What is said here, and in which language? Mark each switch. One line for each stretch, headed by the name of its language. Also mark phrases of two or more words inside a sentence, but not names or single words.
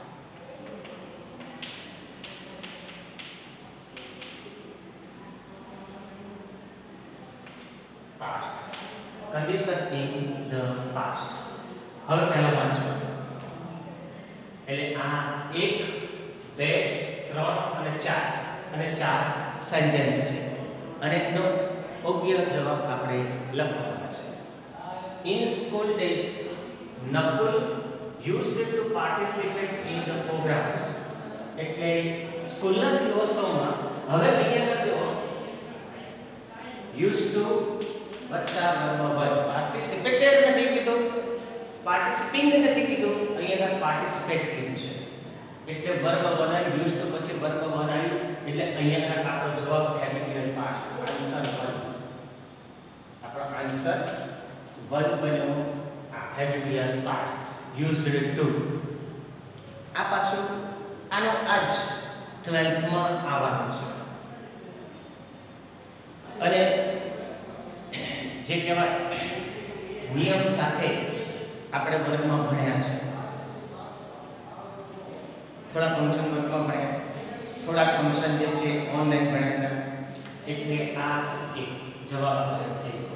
English: Past, condition in the past.
Gujarati: હવે પહેલા વાંચો એટલે આ 1 2 3 અને 4 અને 4 સેન્ટેન્સ છે અને એનો યોગ્ય જવાબ આપણે લખવાનો છે.
English: In school days, Nakul used to participate in the programs.
Gujarati: એટલે સ્કૂલના દિવસોમાં હવે અહીંયા જો
English: used to
Gujarati: વત્તા વર્બ પાર્ટિસિપેટેડ નથી કીધું, પાર્ટિસિપિંગ નથી કીધું, અહીંયા પાર્ટિસિપેટ કીધું છે. એટલે વર્બ બનાવી
English: used to
Gujarati: પછી વર્બ બનાવ્યું એટલે અહીંયા આપણો જવાબ
English: habitual past answer verb.
Gujarati: આપણો
English: answer verb
Gujarati: બન્યો
English: habitual past used to.
Gujarati: આ પાછું આનો આજ 12th માં આવવાનું છે અને જે કહેવાય નિયમ સાથે આપણે વર્ગમાં ભણ્યા છે. થોડા ફંક્શન વર્ગમાં ભણ્યા, થોડા ફંક્શન જે છે ઓનલાઈન ભણ્યા હતા, એટલે આ એક જવાબ આપણે થઈ ગયો.